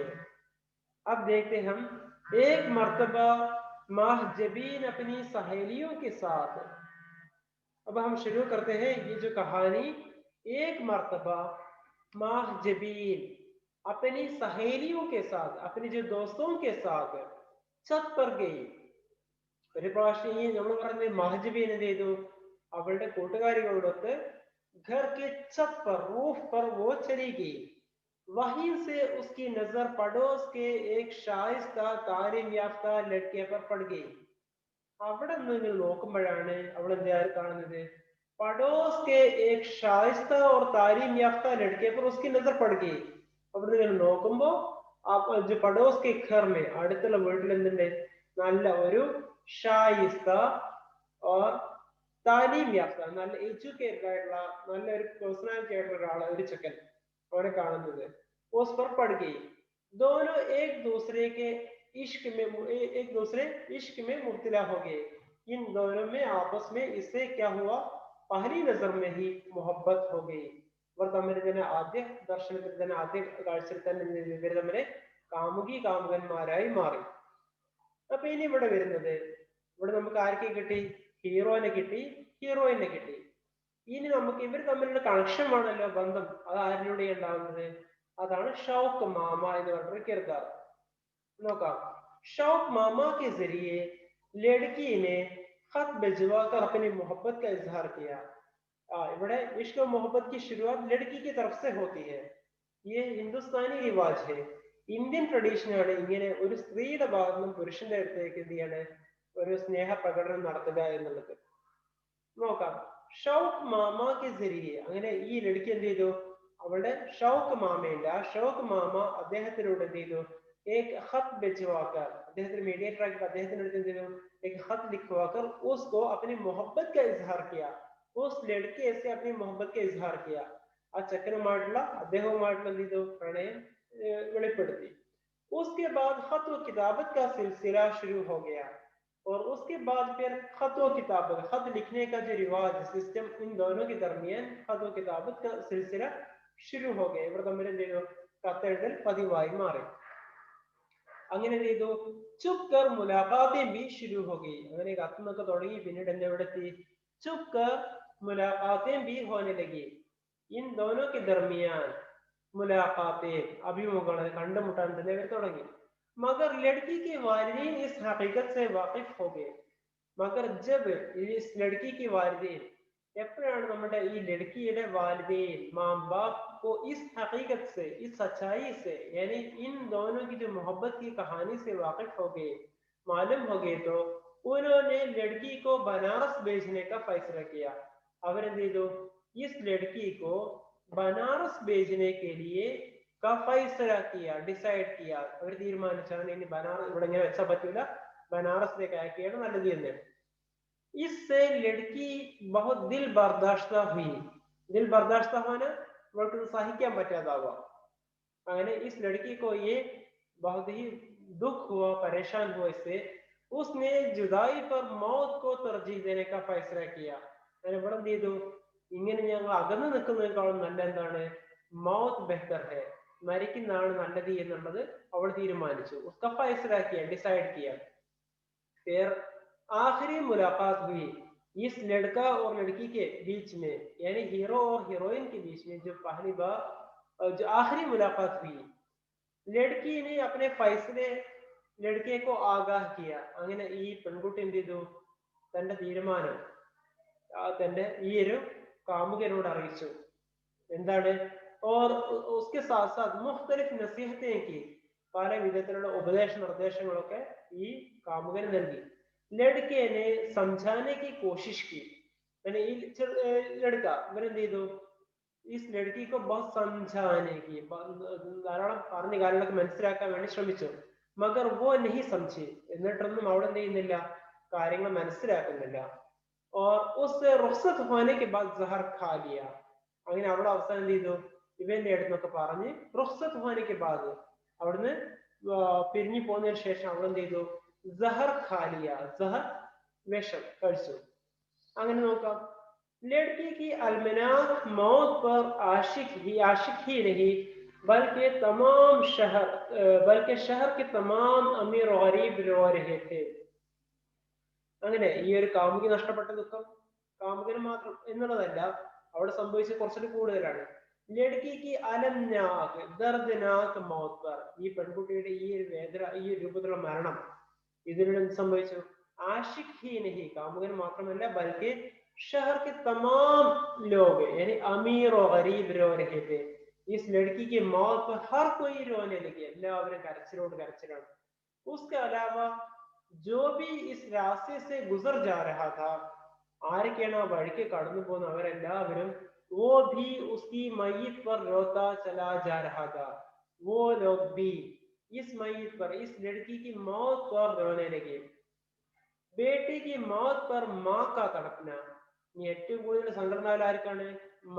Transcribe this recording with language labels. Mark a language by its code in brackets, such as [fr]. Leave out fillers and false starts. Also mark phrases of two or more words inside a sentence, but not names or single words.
[hi] अब देखते हम एक मर्तबा माहजबीन अपनी सहेलियों के साथ अब हम शुरू करते हैं ये जो कहानी। एक मर्तबा महजबीन अपनी सहेलियों के साथ, अपने जो दोस्तों के साथ छत पर गई। [ml] ഒരു പ്രാവശ്യം ഈ നമ്മൾ പറയുന്നത് മഹജബീൻ എന്ത് ചെയ്തു, അവളുടെ കൂട്ടുകാരികളോടൊത്ത് [hi] घर के छत पर, रूफ पर वो चली गई। वहीं से उसकी नजर पड़ोस के एक शाइस्ता तालीम याफ्ता लड़के पर पड़ गई। [ml] അവിടെ നിന്ന് നോക്കുമ്പോഴാണ് അവൾ എന്താ കാണുന്നത്, [hi] पड़ोस के एक शाइस्ता और तालीम याफ्ता लड़के पर उसकी नजर पड़ गई। [ml] അവിടെ നിന്ന് നോക്കുമ്പോ [hi] जो पड़ोस के घर में, [ml] അടുത്തുള്ള വീട്ടിൽ എന്തുണ്ട്, നല്ല ഒരു [hi] शाइस्ता और तालीम याफ्ता, [ml] നല്ല എഡ്യൂക്കേറ്റഡ് ആയിട്ടുള്ള നല്ലൊരു പേഴ്സണാലിറ്റി ആയിട്ടുള്ള ഒരാളെ, ഒരു ചെക്കൻ അവനെ കാണുന്നത്। [hi] उस पर पड़ गई। दोनों एक दूसरे के इश्क में, एक दूसरे इश्क में मुब्तला हो गए। इन दोनों में आपस में इससे क्या हुआ, पहली नजर में ही मोहब्बत हो गई। [ml] ഇവർ തമ്മിൽ തന്നെ ആദ്യ ദർശനത്തിൽ തന്നെ, ആദ്യ കാഴ്ചയിൽ തന്നെ ഇവർ തമ്മിൽ കാമുകി കാമുകന്മാരായി മാറി. അപ്പൊ ഇനി ഇവിടെ വരുന്നത്, ഇവിടെ നമുക്ക് ആർക്കെ കിട്ടി, ഹീറോനെ കിട്ടി, ഹീറോയിനെ കിട്ടി. ഇനി നമുക്ക് ഇവർ തമ്മിലുള്ള കണക്ഷൻ ആണല്ലോ, ബന്ധം, അത് ആരിലൂടെ ഉണ്ടാവുന്നത്, അതാണ് ഷൗക്ക് മാമ എന്ന് പറഞ്ഞൊരു കിർദാർ. [hi] നോക്കാം. ഷൗക്ക് മാമ के जरिए लड़की ने खत भिजवा कर अपनी मोहब्बत का इजहार किया। ഇവിടെ इश्क और मोहब्बत की शुरुआत लड़की की तरफ से होती है। ये हिंदुस्तानी रिवाज है, [ml] ഇന്ത്യൻ ട്രഡീഷൻ ആണ് ഇങ്ങനെ ഒരു സ്ത്രീയുടെ ഭാഗത്ത് നിന്നും പുരുഷന്റെ അടുത്തേക്ക് എന്ത് ചെയ്യാണ്, ഒരു സ്നേഹ പ്രകടനം നടത്തുക എന്നുള്ളത്. നോക്കാം. ഷൗക്ക് മാമാക്ക് ജരിയെ, അങ്ങനെ ഈ ലടുക്കി എന്ത് ചെയ്തു, അവളുടെ ഷൗക്ക് മാമയുണ്ട്, ആ ഷൗക്ക് മാമ അദ്ദേഹത്തിനോട് എന്ത് ചെയ്തു, [hi] एक खत भिजवाकर, [ml] അദ്ദേഹത്തിന് മീഡിയേറ്റർ ആക്കി അദ്ദേഹത്തിന്റെ അടുത്ത് എന്ത് ചെയ്തു, [hi] एक खत लिखवाकर उसको अपनी मोहब्बत का इजहार किया। उस लड़के से अपनी मोहब्बत का इजहार किया। [ml] ആ ചെക്കനുമായിട്ടുള്ള അദ്ദേഹവുമായിട്ടുള്ള എന്ത് ചെയ്തു, പ്രണയം വെളിപ്പെടുത്തി। [hi] उसके बाद खत व किताबत का सिलसिला शुरू हो गया। और उसके बाद फिर खत व किताबत, खत लिखने का जो रिवाज सिस्टम इन दोनों के दरमियान खत व किताबत का सिलसिला शुरू हो गया। [ml] ഇവർ തമ്മിൽ എന്ത് ചെയ്തു, കത്തെഴുതൽ പതിവായി മാറി. അങ്ങനെ എന്ത് ചെയ്തു, [hi] छुप कर मुलाकातें भी शुरू हो गई। [ml] അങ്ങനെ കത്തൊക്കെ തുടങ്ങി, പിന്നീട് എന്നെ ഇവിടെ എത്തി, [hi] छुप कर मुलाकातें भी होने लगी। इन दोनों के दरमियान मुलाकातें, अभिमुखങ്ങൾ [ml] കണ്ടുമുട്ടാൻ തന്നെ ഇവർ തുടങ്ങി। [hi] मगर लड़की के वालिदैन इस हकीकत से वाकिफ हो गए। मगर जब इस लड़की की वालिदैन, [ml] എപ്പോഴാണ് നമ്മുടെ ഈ [hi] ലड़किയുടെ वालिदैन, माँ बाप को इस हकीकत से, इस सच्चाई से, यानी इन दोनों की जो मोहब्बत की कहानी से वाकिफ हो गए, मालूम हो गए, तो उन्होंने लड़की को बनारस भेजने का फैसला किया। [ml] അവരെന്ത് ചെയ്തു, [hi] इस लड़की को बनारस भेजने के लिए का फैसला किया, डिसाइड किया। [ml] അവർ തീരുമാനിച്ചാണ് ഇനി ബനാറസ് ഇവിടെ ഇങ്ങനെ വെച്ചാൽ പറ്റില്ല, ബനാറസിലേക്ക് അയക്കുകയാണ് നല്ലത് എന്ന്। [hi] इससे लड़की बहुत दिल बर्दाश्ता हुई। दिल बर्दाश्ता होना, [ml] അവൾക്ക് സഹിക്കാൻ പറ്റാതാവുക। [hi] അങ്ങനെ इस लड़की को ये बहुत ही दुख हुआ, परेशान हुआ इससे। उसने जुदाई पर मौत को तरजीह देने का फैसला किया। [ml] അങ്ങനെ ഇവിടെ എന്ത് ചെയ്തു, ഇങ്ങനെ ഞങ്ങൾ അകന്നു നിൽക്കുന്നതിനേക്കാളും നല്ല എന്താണ്, [hi] मौत बेहतर है, [ml] മരിക്കുന്നതാണ് നല്ലത് എന്നുള്ളത് അവൾ തീരുമാനിച്ചു। [hi] उसका फैसला किया, डिसाइड किया। फिर आखिरी मुलाकात हुई इस लड़का और लड़की के बीच में, यानी हीरो और हीरोइन के बीच में जो पहली बार, जो आखिरी मुलाकात हुई, लड़की ने अपने फैसले लड़के को आगाह किया। [ml] അങ്ങനെ ഈ പെൺകുട്ടി എന്ത് ചെയ്തു, തന്റെ തീരുമാനം തന്റെ ഈ ഒരു കാമുകനോട് അറിയിച്ചു। എന്താണ്, [hi] और उसके साथ साथ मुख्तलिफ नसीहतें की, [ml] പല വിധത്തിലുള്ള ഉപദേശ നിർദ്ദേശങ്ങളൊക്കെ ഈ കാമുകന് നൽകി। [hi] लड़के ने समझाने की कोशिश की, यानी लड़का [ml] ഇവരെന്ത് ചെയ്തു, [hi] इस लड़की को बहुत समझाने की, [ml] ധാരാളം പറഞ്ഞ കാര്യങ്ങളൊക്കെ മനസ്സിലാക്കാൻ വേണ്ടി ശ്രമിച്ചു। [hi] मगर वो नहीं समझी, [ml] എന്നിട്ടൊന്നും അവിടെ എന്ത് ചെയ്യുന്നില്ല, കാര്യങ്ങൾ മനസ്സിലാക്കുന്നില്ല। [hi] और उससे रुखसत होने के बाद जहर खा लिया। [ml] അങ്ങനെ അവിടെ അവസാനം എന്ത് ചെയ്തു, ഇവന്റെ അടുത്തൊക്കെ പറഞ്ഞ് [hi] रुखसत होने के बाद, [ml] അവിടുന്ന് പിരിഞ്ഞു പോകുന്നതിന് ശേഷം അവൾ എന്ത് ചെയ്തു, [hi] जहर खा लिया, [ml] ജഹർ വിഷം കഴിച്ചു। അങ്ങനെ നോക്കാം. [hi] लड़की की अलमनाक मौत पर आशिक ही नहीं बल्कि शहर के तमाम अमीर गरीब रो रहे थे। [ml] അങ്ങനെ ഈ ഒരു കാമുകി നഷ്ടപ്പെട്ട ദുഃഖം കാമുകന് മാത്രം എന്നുള്ളതല്ല, അവിടെ സംഭവിച്ച കുറച്ചുകൂടി കൂടുതലാണ്. [hi] लड़की की अलमनाक दर्दनाक मौत पर, [ml] ഈ പെൺകുട്ടിയുടെ ഈ ഒരു വേദന, ഈ ഒരു രൂപത്തിലുള്ള മരണം, ഇതിനോട് എന്ത് സംഭവിച്ചു? [hi] आशिक ही नहीं, [ml] കാമുകൻ മാത്രമല്ല [hi] ബൽക്കി शहर के तमाम लोग यानी अमीर और गरीब रो रहे थे। इस लड़की की मौत पर हर कोई रोने लगे, [ml] എല്ലാവരും കരച്ചിലോട് കരച്ചിലാണ്. [hi] उसके अलावा जो भी इस रास्ते से गुजर जा रहा था, [ml] ആരൊക്കെയാണ് ആ വഴിക്ക് കടന്നു പോകുന്ന അവരെല്ലാവരും [hi] वो भी उसकी मय्यत पर रोता चला जा रहा था, वो लोग भी इस मय्यत पर, इस लड़की की मौत पर रोने लगे. बेटे की मौत पर माँ का तड़पना, [ml] ഇനി ഏറ്റവും കൂടുതൽ സങ്കടം ആർക്കാണ്? മാ.